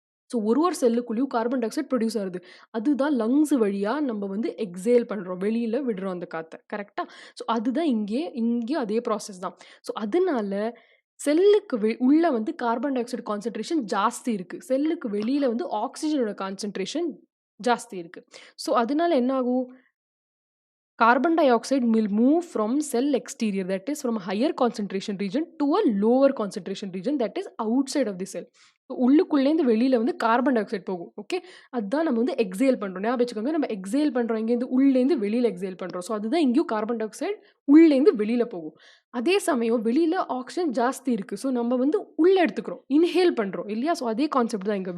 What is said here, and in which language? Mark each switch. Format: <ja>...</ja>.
<ta>So ஒரு செல்லுக்குள்ளேயும் carbon di oxide produce ஆகுது. அதுதான் லங்ஸ் வழியா நம்ம வந்து எக்ஸேல் பண்றோம். வெளியில விடுறோம் அந்த காத்த. கரெக்ட்டா? ஸோ அதுதான் இங்கேயும் அதே ப்ராசஸ் தான். ஸோ அதனால செல்லுக்கு உள்ள வந்து கார்பன் டை ஆக்சைடு கான்சன்ட்ரேஷன் ஜாஸ்தி இருக்கு. செல்லுக்கு வெளியில வந்து ஆக்ஸிஜனோட கான்சன்ட்ரேஷன் ஜாஸ்தி இருக்கு. ஸோ அதனால என்ன ஆகும்?</ta> <en>Carbon dioxide will move from cell exterior, that is from a higher concentration region to a lower concentration region, that is outside of the cell.</en> <ta>உள்ளுக்குள்ளேருந்து வெளியில வந்து கார்பன் டை ஆக்சைடு போகும். ஓகே. அதுதான் நம்ம வந்து எக்ஸேல் பண்றோம். ஞாபகம் வச்சுக்கோங்க. நம்ம எக்ஸேல் பண்றோம். எங்கேருந்து? உள்ளேருந்து வெளியில எக்ஸேல் பண்றோம். ஸோ அதுதான் இங்கேயும் கார்பன் டை ஆக்சைடு உள்ளேருந்து வெளியில போகும். அதே சமயம் வெளியில ஆக்ஸிஜன் ஜாஸ்தி இருக்கு. ஸோ நம்ம வந்து உள்ள எடுத்துக்கிறோம். இன்ஹேல் பண்றோம் இல்லையா? ஸோ அதே கான்செப்ட் தான் இங்க.</ta>